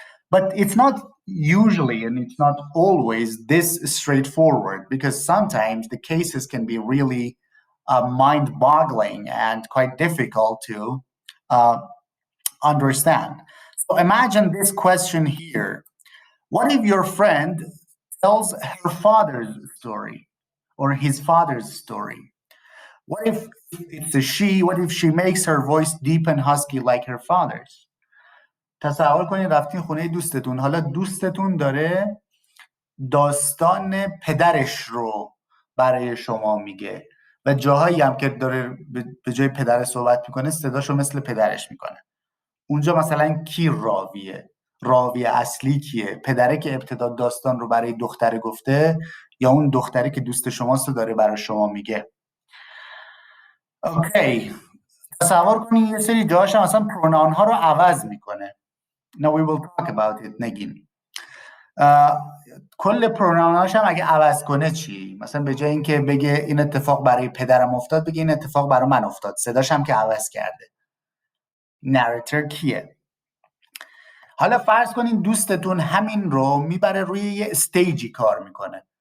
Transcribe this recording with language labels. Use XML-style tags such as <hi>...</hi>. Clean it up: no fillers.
<en>But it's not usually and it's not always this straightforward, because sometimes the cases can be really mind boggling and quite difficult to uh, understand. So imagine this question here. What if your friend tells her father's story or his father's story? What if it's a she? What if she makes her voice deep and husky like her father's?</en> <fa>تصور کنید رفتین خونه دوستتون، حالا دوستتون داره داستان پدرش رو برای شما میگه و جاهایی هم که داره به جای پدر صحبت میکنه صداشو مثل پدرش میکنه. اونجا مثلا کی راویه؟ راوی اصلی کیه؟ پدره که ابتدا داستان رو برای دختره گفته یا اون دختره که دوست شماست رو داره برای شما میگه؟ اوکی، تصور کنید یه سری جاهاش هم مثلا پرونان ها رو عوض میکنه.</fa> <en>Now we will talk about it نگین.</en> <fa>کل پروناناش هم اگه عوض کنه چی؟ مثلا به جای اینکه بگه این اتفاق برای پدرم افتاد بگه این اتفاق برای من افتاد، صداش هم که عوض کرده. نریتور کیه؟ حالا فرض کنین دوستتون همین رو میبره روی یه استیجی کار میکنه.</fa>